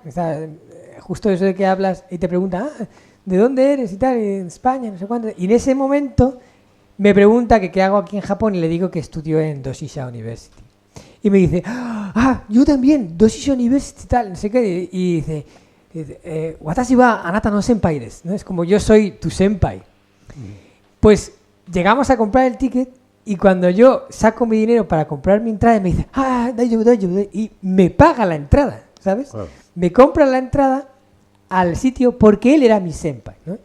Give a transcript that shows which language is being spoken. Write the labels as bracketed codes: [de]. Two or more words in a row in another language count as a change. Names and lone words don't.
[es] O sea, justo eso de que hablas y te preguntan, ¿de dónde eres? Y tal, en España, no sé cuánto. Y en ese momento me pregunta que qué hago aquí en Japón y le digo que estudio en Doshisha University. Y me dice, yo también, Doshisha University, tal, no sé qué. Y dice, [ja] 私はあなたの先輩です, [es] ¿no? Es como, yo soy tu senpai. Pues llegamos a comprar el ticket y cuando yo saco mi dinero para comprar mi entrada, me dice, daijoubu, y me paga la entrada, ¿sabes? Wow. Me compra la entrada al sitio porque él era mi senpai, ¿no?